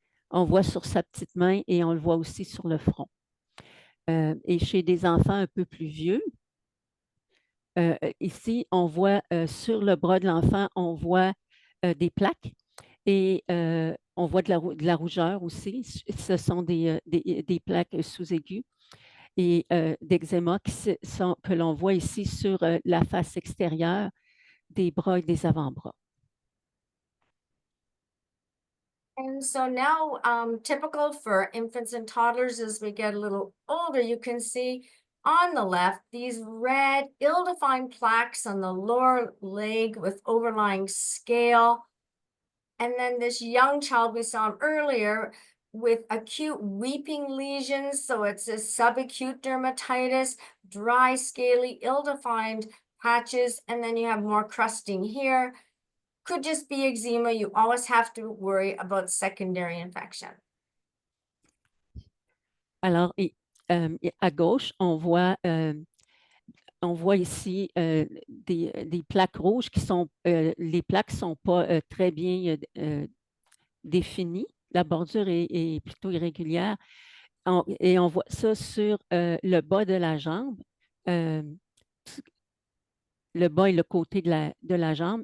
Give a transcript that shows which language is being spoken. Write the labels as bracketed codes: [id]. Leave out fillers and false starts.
[fr] On voit sur sa petite main et on le voit aussi sur le front. Et chez des enfants un peu plus vieux, ici, on voit sur le bras de l'enfant, on voit des plaques et on voit de la rougeur aussi. Ce sont des plaques sous-aiguës et d'eczéma que l'on voit ici sur la face extérieure des bras et des avant-bras. [en] And so now, typical for infants and toddlers as we get a little older, you can see on the left these red, ill-defined plaques on the lower leg with overlying scale. And then this young child we saw earlier with acute weeping lesions. So it's a subacute dermatitis, dry, scaly, ill-defined patches. And then you have more crusting here. Could just be eczema. You always have to worry about secondary infection. [fr] Alors, à gauche, on voit ici des plaques rouges qui sont, les plaques ne sont pas très bien définies. La bordure est plutôt irrégulière. Et on voit ça sur le bas de la jambe, le bas et le côté de la jambe.